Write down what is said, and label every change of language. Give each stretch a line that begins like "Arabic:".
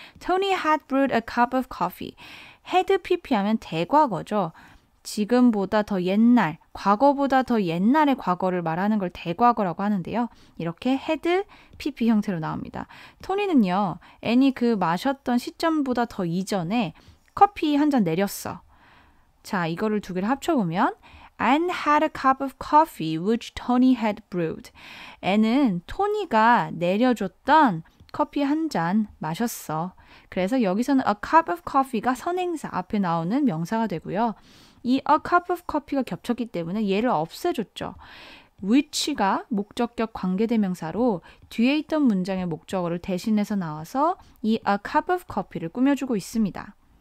English: Tony had brewed a cup of coffee.
Korean: had pp 하면 대과거죠. 지금보다 더 옛날, 과거보다 더 옛날의 과거를 말하는 걸 대과거라고 하는데요. 이렇게 had pp 형태로 나옵니다. 토니는요. 애니 마셨던 시점보다 더 이전에 커피 한 잔 내렸어. 자, 이거를 두 개를 합쳐보면
English: Anne had a cup of coffee which Tony had brewed.
Korean: 애는 토니가 내려줬던 커피 한 잔 마셨어. 그래서 여기서는
English: a cup of coffee
Korean: 가 선행사 앞에 나오는 명사가 되고요. 이
English: a cup of coffee
Korean: 가 겹쳤기 때문에 얘를 없애줬죠. which가 목적격 관계대명사로 뒤에 있던 문장의 목적어를 대신해서 나와서 이
English: a cup of coffee
Korean: 를 꾸며주고 있습니다.